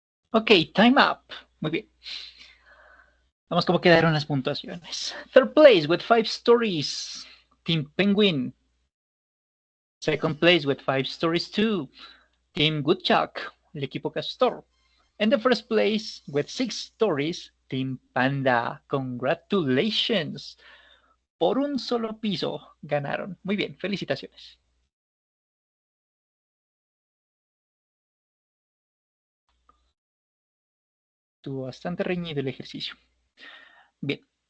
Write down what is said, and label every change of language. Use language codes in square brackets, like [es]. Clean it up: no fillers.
[en] Ok, time up. [es] Muy bien. Vamos cómo quedaron las puntuaciones. [en] Third place with 5 stories, Team Penguin. Second place with 5 stories too, Team Woodchuck, [es] el equipo Castor. [en] And the first place with 6 stories, Team Panda. Congratulations. [es] Por un solo piso ganaron. Muy bien, felicitaciones. Estuvo bastante reñido el ejercicio. Bien.